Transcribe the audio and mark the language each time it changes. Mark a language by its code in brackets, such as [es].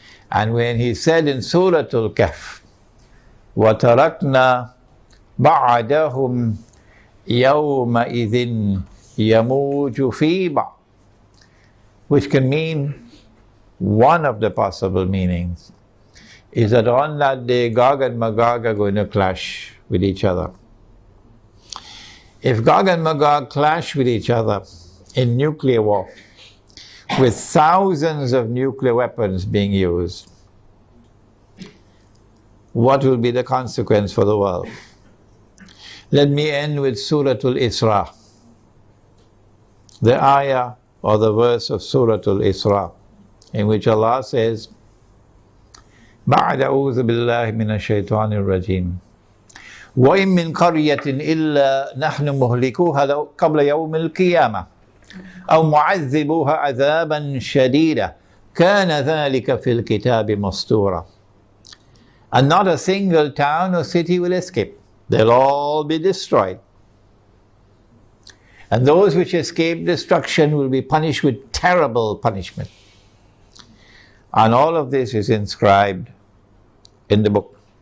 [en] And when He said in Surah Al-Kahf, [ar] وَتَرَكْنَا بَعْدَهُمْ يَوْمَئِذٍ يَمُوجُ فِي بَعْضٍ, [en] which can mean, one of the possible meanings is that on that day Gog and Magog are going to clash with each other. If Gog and Magog clash with each other in nuclear war, with thousands of nuclear weapons being used, what will be the consequence for the world? Let me end with Surah Al-Isra, the ayah or the verse of Surah Al-Isra, in which Allah says, [ar] بَعْدَ أَعُوذُ بِاللَّهِ مِنَ الشَّيْطَانِ الرَّجِيمِ وَإِن مِّن قَرْيَةٍ إِلَّا نَحْنُ مُهْلِكُوهَا قَبْلَ يَوْمِ الْقِيَامَةِ أَوْ مُعَذِّبُوهَا عَذَابًا شَدِيدًا كَانَ ذَلِكَ فِي الْكِتَابِ مَسْطُورًا. [en] And not a single town or city will escape. They'll all be destroyed. And those which escape destruction will be punished with terrible punishment. And all of this is inscribed in the book.